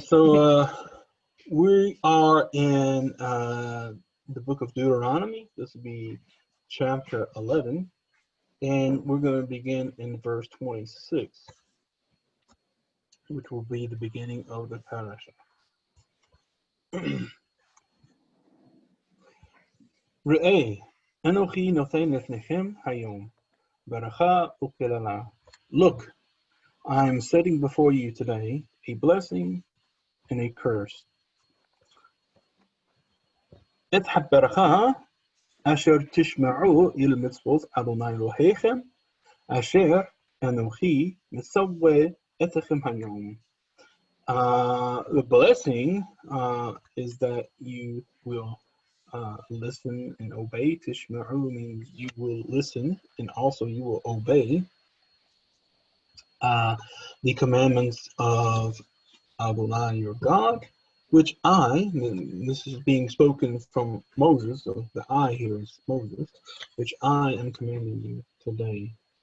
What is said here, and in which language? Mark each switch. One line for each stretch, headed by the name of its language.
English: So we are in the book of Deuteronomy. This will be chapter 11, and we're going to begin in verse 26, which will be the beginning of the Parashath.
Hebrew: ראה, אנוכי נותן לפניכם היום, ברכה וקללה.
English: Look, I am setting before you today a blessing and a curse.
Hebrew: את הברכה אשר תשמעו אל מצוות אדוני אלוהיכם, אשר אנוכי מצווה אתכם היום.
English: The blessing is that you will listen and obey. Tishma'u means you will listen and also you will obey the commandments of Adonai your God, which this is being spoken from Moses, so the I here is Moses, which I am commanding you today.